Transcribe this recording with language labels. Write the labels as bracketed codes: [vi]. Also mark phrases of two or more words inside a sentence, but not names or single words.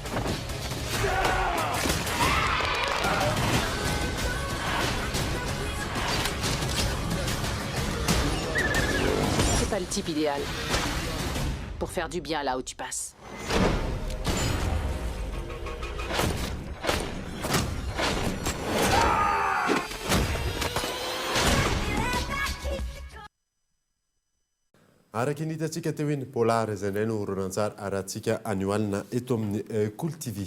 [fr] C'est pas le type idéal pour faire du bien là où tu passes. [mg] araka ny hitantsika teo iny polara izay indray no horonan-tsara arahantsika anioalina eto amin'ny Kolo TV.